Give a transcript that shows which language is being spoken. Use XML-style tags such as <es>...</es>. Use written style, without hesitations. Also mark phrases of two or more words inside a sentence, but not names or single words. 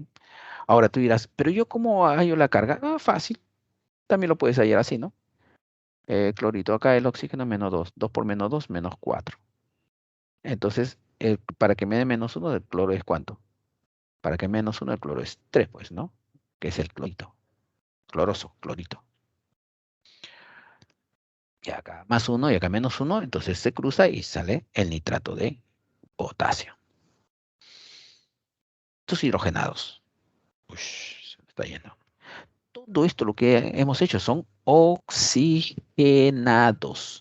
<es>Ahora tú dirás, pero yo ¿cómo hallo la carga? Fácil. También lo puedes hallar así, ¿no? Clorito, acá el oxígeno -2. 2 por -2, -4. Entonces, para que me dé -1 del cloro es ¿cuánto? Para que -1 del cloro es 3, pues, ¿no? Que es el clorito. Cloroso, clorito. Y acá +1 y acá -1, entonces se cruza y sale el nitrato de potasio. Estos hidrogenados. Se me está yendo. Todo esto lo que hemos hecho son oxigenados.</es>